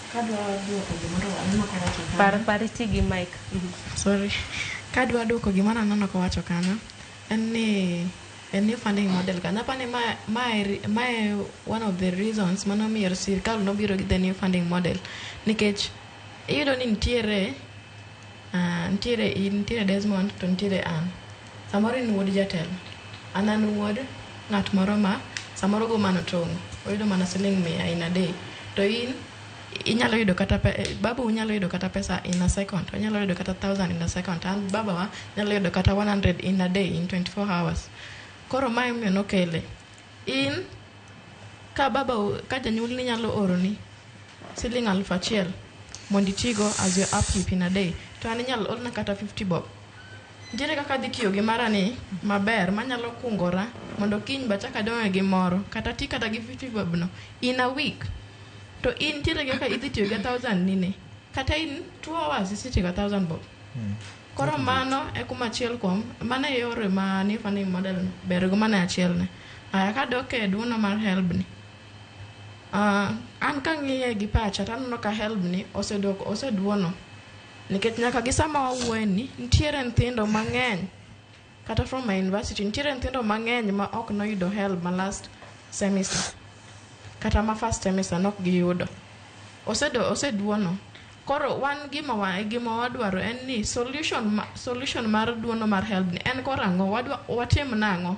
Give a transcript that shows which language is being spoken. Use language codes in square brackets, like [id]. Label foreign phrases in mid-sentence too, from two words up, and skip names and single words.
[luo] Par tigi mic. Sorry. Kadwa duoko gima nanono kowacho kanyo. En ni [en] funding model [luo] kanyo. Apani mae [en] one of the reasons [luo] manomiyo sirkal nobiro gi [en] the new funding model. [luo] Nikech iyudo ni nitiere Desmond to nitiere an. Samoro in wuod jatelo. An wuod ng'at moro ma samoro go mano tong'. Oyudo mana siling 100 [en] in a day. [luo] To in inyalo yudo kata babu unyalo yudo kata pesa [en] in a second. [luo] Unyalo yudo kata 1,000 [en] in a second. [luo] And baba wa nyalo yudo kata 100 [en] in a day in 24 hours. [luo] Koro mae miyo nokele. In ka janyuol ni nyalo oroni siling 1,000 mondo itigo [en] as your upkeep in a day. [luo] To an inyalo orna kata 50 bob. Nitiere kaka dhi tiyo gi marani maber manyalo kungora mondo kiny bachaka donge gi moro kata ti kata gi 50 bob no [en] in a week. [luo] To in nitiere kaka idhi tiyo gi 1,000 nini kata [en] in 2 hours [luo] isitiyo 1,000 bob. Koro mano e kuma achiel kuom mano e yore ma ni [en] funding model [luo] ber go mana achiel ne. Aya kadok e duono mar HELB ni. An kang'iye gi pacha taneno ka HELB ni oseduono. Nikech nyaka gi sama wawuoye ni nitiere nyithindo mang'eny kata [en] from my university [luo] nitiere nyithindo mang'eny ma ok noyudo HELB ma [en] last semester [luo] kata ma [en] first semester [luo] nok giyudo. Oseduono. Koro wan gima wadwaro en ni solution mar duono mar HELB ni en korango watim nang'o.